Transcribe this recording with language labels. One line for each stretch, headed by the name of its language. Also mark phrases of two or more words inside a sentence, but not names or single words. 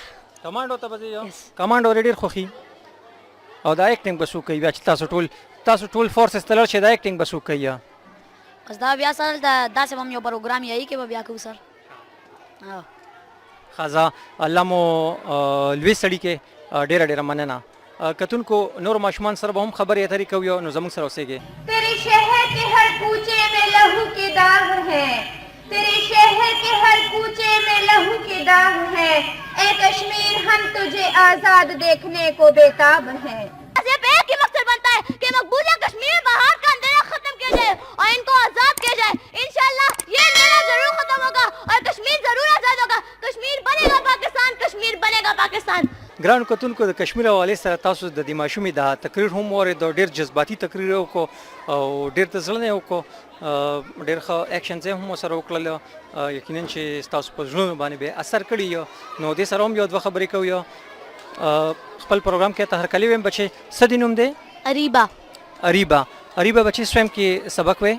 Pashto: کمانډو ته به ځې کمانډو ډېر خوښي او دا ایکټینګ به څوک کوي بیا چې تاسو ټول فورسز ته لاړ شئ دا ایکټینګ به څوک کوي بس دا بیا سر داسې به هم یو پروګرام یې کې به بیا کوو سر ښه الله مو لوی سړي کې ډېره مننه کتونکو نور ماشومان سره به هم خبرې اترې کوي نو زموږ سره اوسېږئ
Urdu: تیرے شہر کے ہر کوچے میں لہو کے داغ ہیں تیرے شہر کے ہر کوچے میں لہو کے داغ ہیں اے کشمیر ہم تجھے آزاد دیکھنے کو بیتاب ہیں صرف ایک ہی مقصد بنتا ہے کہ مقبوضہ کشمیر باہر کا اندھیرا ختم کیا جائے اور ان کو آزاد کیا جائے ان شاء اللہ یہ اندھیرا ضرور ختم ہوگا اور کشمیر ضرور آزاد ہوگا کشمیر بنے گا پاکستان
Pashto: ګرانو کتونکو د کشمیر حوالې سره تاسو د دې ماشومې دا تقریر هم واورېد او ډېر جذباتي تقریر یې وکړو او ډېر د زړه نه یې وکړو ډېر ښه ایکشنز یې هم ورسره وکړل یقینا چې ستاسو په زړونو باندې به اثر کړي نو دې سره هم یو دوه خبرې کوو خپل پروګرام کې ته هرکلی ویم بچې څه دې نوم دی اریبا بچې سویم کې سبق وې